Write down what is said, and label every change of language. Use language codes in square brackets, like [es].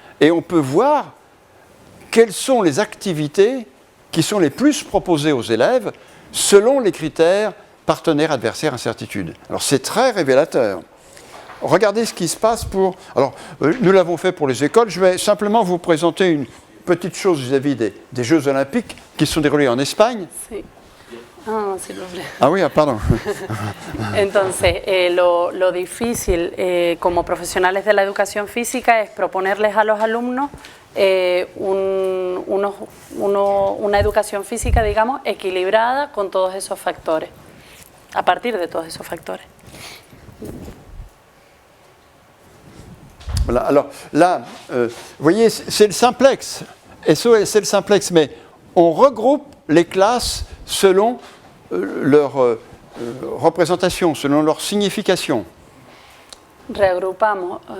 [fr] Et on peut voir quelles sont les activités qui sont les plus proposées aux élèves selon les critères partenaires, adversaires, incertitude. Alors, c'est très révélateur. Regardez ce qui se passe pour... Alors, nous l'avons fait pour les écoles. Je vais simplement vous présenter une petite chose vis-à-vis des Jeux Olympiques qui se sont déroulés en Espagne. Sí. Ah, s'il vous plaît. Ah oui, pardon. [es] Entonces, lo difícil como profesionales de la educación física es proponerles a los alumnos una educación física, digamos, equilibrada con todos esos factores, a partir de todos esos factores. [fr] Voilà, alors là, vous voyez, c'est le simplex. SOS, c'est le simplex, mais on regroupe les classes selon leur représentation, selon leur signification. [es] Reagrupamos,